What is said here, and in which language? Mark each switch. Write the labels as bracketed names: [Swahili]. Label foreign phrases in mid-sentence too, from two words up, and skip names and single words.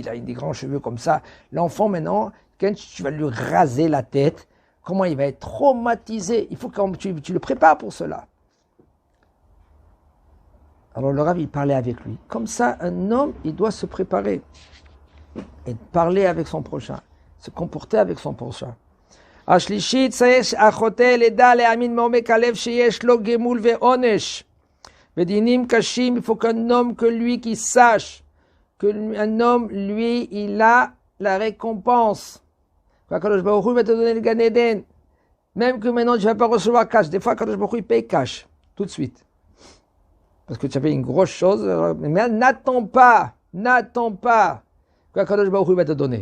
[French] Il a des grands cheveux comme ça. L'enfant, maintenant, quand tu vas lui raser la tête, comment il va être traumatisé? Il faut que tu le prépares pour cela. Alors le Rav, il parlait avec lui. Comme ça, un homme, il doit se préparer et parler avec son prochain, se comporter avec son prochain. [Hebrew] השלישית, צריך החוטא לדע להאמין מעומק הלב שיש לו גמול ועונש. בדינים קשים, [French] il faut qu'un homme, que lui qui sache, qu'un homme, lui, il a la récompense. Qu' [Hebrew] הקדוש ברוך הוא [French] va te donner le Gan Eden. Même que maintenant tu ne vas pas recevoir cash. Des fois, [Hebrew] הקדוש ברוך הוא, [French] il paye cash, tout de suite. Parce que tu as fait une grosse chose, mais n'attends pas qu' [Hebrew] הקדוש ברוך הוא [French] va te donner.